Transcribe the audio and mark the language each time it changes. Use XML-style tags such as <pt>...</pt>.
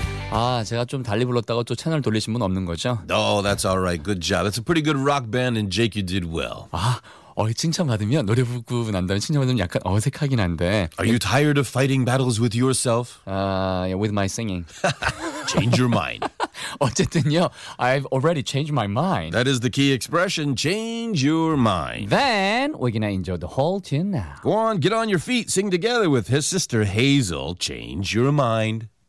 <ko>아, 제가 좀 달리 불렀다고 또 채널 돌리신 분 없는 거죠?</ko> <en>No, that's all right. Good job. It's a pretty good rock band, and Jake, you did well.</en> <ko>아, 칭찬받으면 노래 부르고 난 다음에 칭찬받으면 약간 어색하긴 한데.</ko> <en>Are you tired of fighting battles with yourself? With my singing. Change your mind. 어쨌든요, I've already changed my mind. That is the key expression, change your mind. Then we're gonna enjoy the whole tune now. Go on, get on your feet, sing together with his sister Hazel, Change Your Mind.</en>